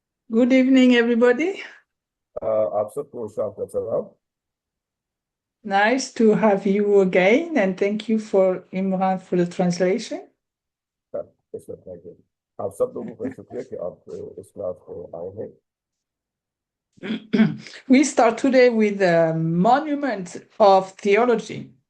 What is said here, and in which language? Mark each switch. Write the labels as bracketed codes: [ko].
[en] Good evening, everybody. [hi] आप सबको शाम का सलाम। [en] Nice to have you again, and thank you for Imran for the translation. [hi] इसमें थैंक यू। आप सब लोगों का शुक्रिया कि आप इस क्लास को आए हैं। [en] We start today with the monument of theology.